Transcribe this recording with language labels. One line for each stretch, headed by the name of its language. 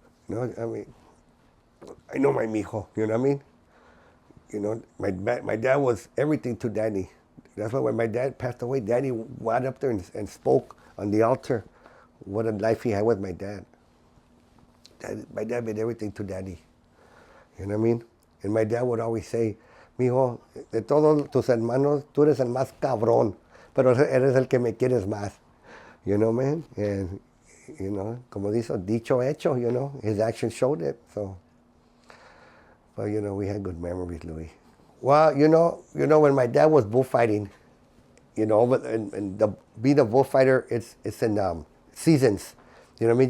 English: I know my mijo, you know what I mean? My dad was everything to Danny. That's why when my dad passed away, Danny went up there and spoke on the altar what a life he had with my dad. My dad made everything to Danny. You know what I mean? And my dad would always say, mijo,
Spanish: de todos tus hermanos, tú eres el más cabrón, pero eres el que me quieres más.
English: You know, man? And,
Spanish: como dicho hecho,
English: his actions showed it. So, but, we had good memories, Louis. Well, when my dad was bullfighting, and being a bullfighter, it's in seasons. You know what I mean?